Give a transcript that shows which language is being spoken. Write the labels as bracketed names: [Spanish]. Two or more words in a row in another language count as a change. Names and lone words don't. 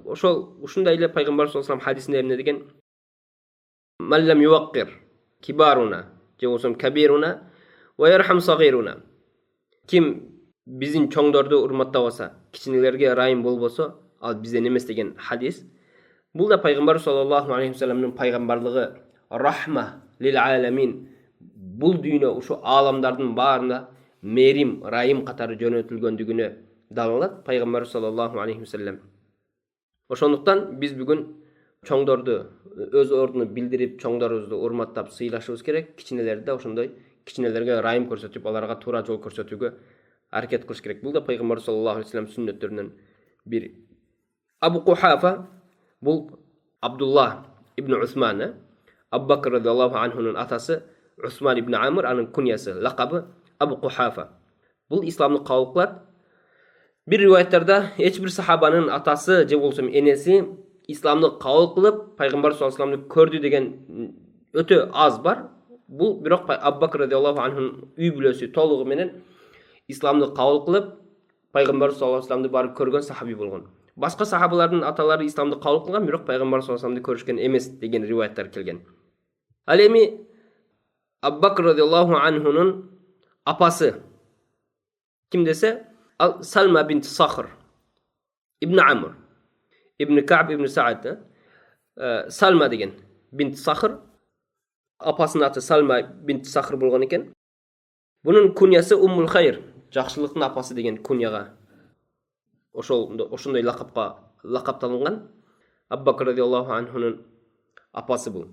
[Kyrgyz] Ушундай эле пайгамбар [Arabic] صلى الله عليه وسلم [Kyrgyz] хадисинде эмне деген? [Arabic] "من لم يوقر كبيرنا, [Kyrgyz] же болсо [Arabic] كبيرنا ويرحم صغيرنا." [Kyrgyz] Ким биздин чоңдорду урматтабаса, кичинелерге ырайым болбосо, ал бизден эмес деген хадис. Бул да пайгамбар [Arabic] صلى الله عليه وسلم [Kyrgyz] пайгамбарлыгы, [Arabic] رحمة للعالمين, [Kyrgyz] бул дүйнө, ушу аламдардын баарына мерим, ырайым катары жөнөтүлгөндүгүнө далалат пайгамбар [Arabic] صلى الله عليه وسلم. [Kyrgyz] Ошондуктан биз бүгүн чоңдорду өз ордуну билдирип, чоңдорубузду урматтап сыйлашыбыз керек. Кичинелерди да ошондой кичинелерге райым көрсөтүп, аларга туура жол көрсөтүүгө аракет кылыш керек. Бул да пайгамбар [Arabic] صلى الله عليه وسلم [Kyrgyz] сүннөттөрүнөн бири. Абу Кухафа бул Абдулла ибн Усман, Абу Бакр [Arabic] رضي الله عنه [Kyrgyz] атасы Усман ибн Амр, анын куньясы, лакабы Абу Кухафа. Бул исламды кабыл кылат. Бир риваяттарда эч бир сахабанын атасы же болсо энеси исламды кабыл кылып, пайгамбар [Arabic] صلى الله عليه وسلم [Kyrgyz] көрдү деген өтө аз бар. Бул бирок Абу Бакр [Arabic] رضي الله عنه [Kyrgyz] үй бүлөсү толугу менен исламды кабыл кылып, пайгамбар [Arabic] صلى الله عليه وسلم [Kyrgyz] барып көргөн сахаби болгон. Башка сахабалардын аталары исламды кабыл кылган, бирок пайгамбар [Arabic] صلى الله عليه وسلم [Kyrgyz] көрүшкөн эмес деген риваяттар келген. Ал эми Абу Бакр [Arabic] رضي الله عنه [Kyrgyz] апасы ким десе, ал Салма бинт Сахр ибн Амр ибн Кааб ибн Саад. Салма деген бинт Сахр, апасынын аты Салма бинт Сахр болгон экен. Бунун куньясы Уммул Хайр, жакшылыктын апасы деген куньяга ошондой лакапталынган. Абу Бакр [Arabic] رضي الله عنه [Kyrgyz] апасы бул.